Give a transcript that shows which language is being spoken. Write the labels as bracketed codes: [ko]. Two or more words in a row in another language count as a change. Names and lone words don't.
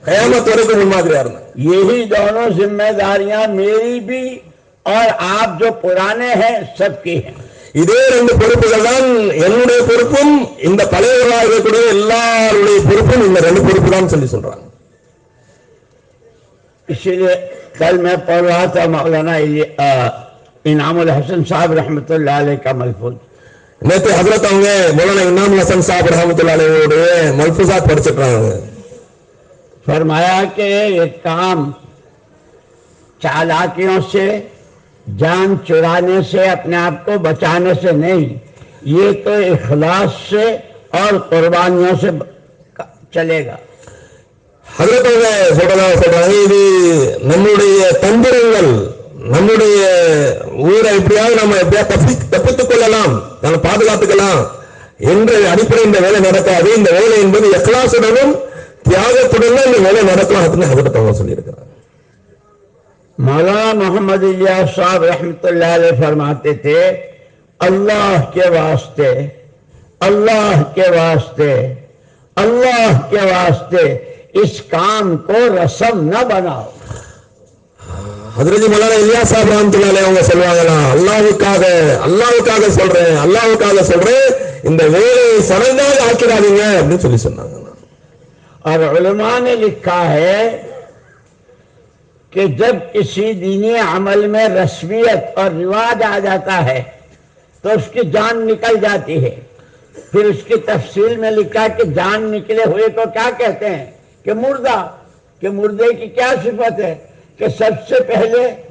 [ta] கயாமத் வரைக்கும் முன்மாதிரியா இருந்தாங்க. [hi] यही दोनों जिम्मेदारियां मेरी भी और आप जो पुराने हैं सबकी हैं. [ta] இதே ரெண்டு பொறுப்புகள் தான் என்னுடைய பொறுப்பும் இந்த பழையவர்களாக இருக்கக்கூடிய எல்லாருடைய பொறுப்பும் இந்த ரெண்டு பொறுப்பு தான் சொல்லி சொல்றாங்க. [hi] इसीलिए कल मैं पढ़ रहा था मौलाना इनामुल हसन साहब [ar] رحمة الله عليه [hi] का मलफूज. [ta] நேற்று ஹஜ்ரத் அவங்க மௌலானா இனாமுல் ஹசன் சாஹிப் [ar] رحمة الله عليه [ta] மல்ஃபூஸாத் படிச்சிட்டாங்க. [hi] फरमाया कि ये काम चालाकियों से, जान चुराने से, अपने आप को बचाने से नहीं, ये तो इखलास से और कुर्बानियों से चलेगा. [ta] ஹஜ்ரத் அவங்க சொல்றாங்க இது நம்முடைய தந்திரங்கள், நம்முடைய ஊரை எப்படியாவது நம்ம தப்பித்துக் கொள்ளலாம், நம்ம பாதுகாத்துக்கலாம் என்ற அடிப்படை இந்த வேலை நடக்காது. இந்த வேலை என்பது இக்லாசுடனும் தியாகத்துடன் இந்த வேலை நடக்கலாம் அப்படின்னு ஹஜ்ரத் அவங்க சொல்லியிருக்கிறார். [hi] मौलाना मोहम्मद इलियास साहब [ar] رحمة الله عليه [hi] फरमाते थे, अल्लाह के वास्ते, अल्लाह के वास्ते, अल्लाह के वास्ते इस काम को रस्म न बनाओ. [ta] ஹஜ்ரத் மௌலானா இலியாஸ் சாஹிப் [ar] رحمة الله عليه [ta] அவங்க சொல்வாங்களா, அல்லாஹ்வுக்காக அல்லாஹ்வுக்காக சொல்றேன், அல்லாஹ்வுக்காக சொல்றேன், இந்த வேலையை சடங்காக ஆக்கிடாதீங்க அப்படின்னு சொல்லி சொன்னாங்க. [hi] और उलमा ने लिखा है कि जब किसी दीनी अमल में रस्मियत और रिवाज आ जाता है तो उसकी जान निकल जाती है. फिर उसकी तफसील में लिखा कि जान निकले हुए को क्या कहते हैं कि मुर्दा, कि मुर्दे की क्या सिफत है कि सबसे पहले